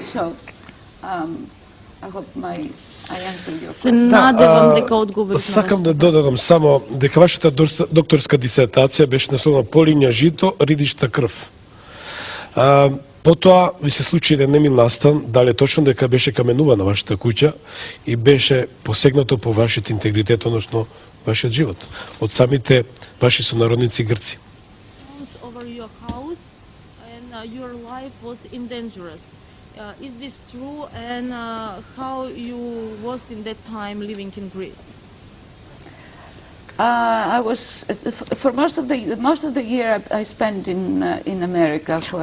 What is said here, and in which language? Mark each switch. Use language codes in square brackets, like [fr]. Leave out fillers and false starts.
[en] So, I hope I answered your [mk] Се надевам дека одговорив на Сакам да вашето додадам само дека вашата докторска дисертација беше насловена Полиња жито, ридишта крв. Потоа ви се случи еден немил настан, дали е точно дека беше каменувана вашата куќа и беше посегнато по вашиот интегритет, односно вашиот живот, од самите ваши сонародници Грци. [en] over your house and your life was in dangerous. Is this true and how you was in that time living in Greece? I was for most of the year I spent in America.